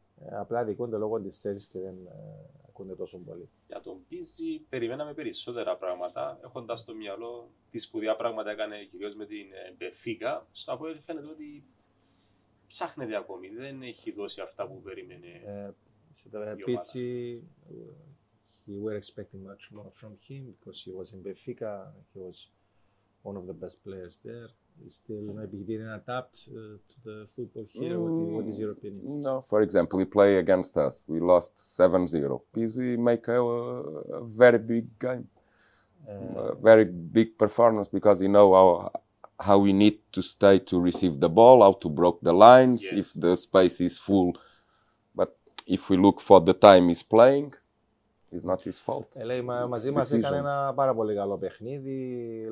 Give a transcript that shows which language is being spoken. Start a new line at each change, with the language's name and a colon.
Greek: Απλά δικούνται λόγω της θέσης και δεν ακούνται τόσο πολύ. Για τον Πίζη περιμέναμε περισσότερα πράγματα, έχοντας στο μυαλό τι σπουδαία πράγματα έκανε κυρίως με την Μπεφίκα. Στο Αποέλ φαίνεται ότι ψάχνεται ακόμη, δεν έχει δώσει αυτά που περίμενε.
English: Πίτσι, we were expecting much more from him because he was in Benfica, he was one of the best players there. Still, maybe he didn't adapt to the football here. What is your opinion? No, for example, he played against us. We lost 7-0. Pizzi make a very big game, a very big performance because you know how we need to stay to receive the ball, how to break the lines, yes. If the space is full. But if we look for the time he's playing, it's not his fault.
Greek: Λέει, μαζί μας έκανε ένα πάρα πολύ καλό παιχνίδι.